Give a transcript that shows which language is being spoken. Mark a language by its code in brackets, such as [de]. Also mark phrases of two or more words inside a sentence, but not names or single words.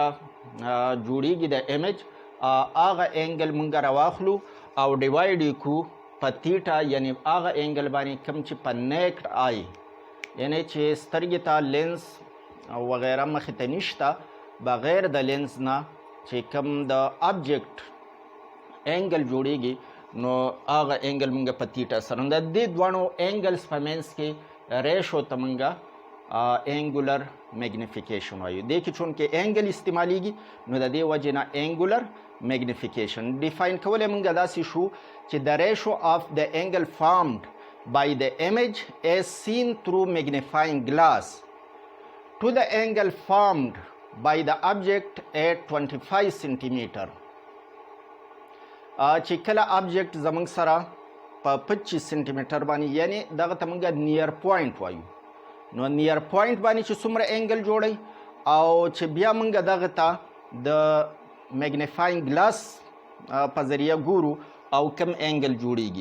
[ps] جوړیږي د ایمیج هغه انګل مونږ راواخلو او ډیوایډ یې کړو په تیټا، یعنی هغه انګل باندې کوم چې په [en] naked eye [ps] یعنی چې سترګې ته لینس وغیره مخې ته نشته، بغیر د لینس نه چې کوم د آبجیکټ انګل جوړیږي نو هغه انګل مونږ په تیټا سره د دې دواړو انګلز په منځ کې ریشو ته مونږ [en] angular magnification [ps] وایو. دې کې چون کې انګل استعمالیږي نو د دې وجې نه [en] angular magnification [ps] ډیفاین کولی مونږ داسې شو چې د [en] ratio of [ps] د [en] angle formed by the image as seen through magnifying glass to the angle formed by the object at 25 centimeter. [ps] چې کله آبجیکټ زمونږ سره په 25 سنټیمیټر باندې یعنی دغه ته مونږ [en] near point [ps] وایو، نو [en] near point [ps] باندې چې څومره انګل جوړی او چې بیا مونږ دغه ته د [en] magnifying glass [ps] په ذریعه ګورو او کم انګل جوړیږي.